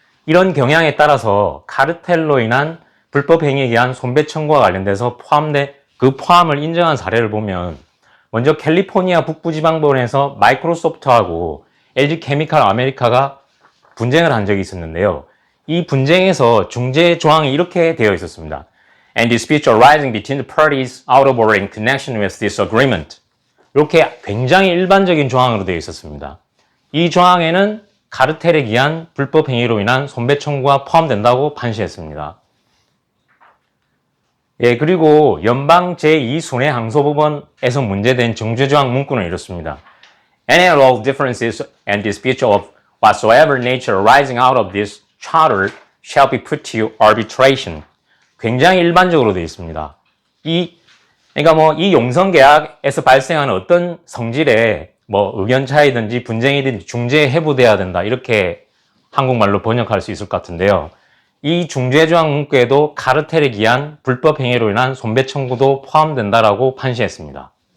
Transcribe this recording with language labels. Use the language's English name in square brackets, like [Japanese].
[Korean] 이런 경향에 따라서 카르텔로 인한 불법 행위에 의한 손배 청구와 관련돼서 그 포함을 인정한 사례를 보면 먼저 캘리포니아 북부지방법원에서 마이크로소프트하고 LG 케미칼 아메리카가 분쟁을 한 적이 있었는데요. 이 분쟁에서 중재 조항이 이렇게 되어 있었습니다. [English] And disputes arising between the parties out of or in connection with this agreement [Korean] 이렇게 굉장히 일반적인 조항으로 되어 있었습니다. 이 조항에는 카르텔에 기한 불법 행위로 인한 손배 청구가 포함된다고 판시했습니다. 예, 그리고 연방 제2순회항소법원에서 문제된 정죄조항 문구는 이렇습니다. [English] Any and all differences and disputes of whatsoever nature arising out of this charter shall be put to arbitration. [Korean] 굉장히 일반적으로 되어 있습니다. 그러니까 이 용성계약에서 발생하는 어떤 성질의 의견 차이든지 분쟁이든지 중재에 해부돼야 된다. 이렇게 한국말로 번역할 수 있을 것 같은데요. 이 중재조항 문구에도 카르텔에 기한 불법 행위로 인한 손배 청구도 포함된다라고 판시했습니다.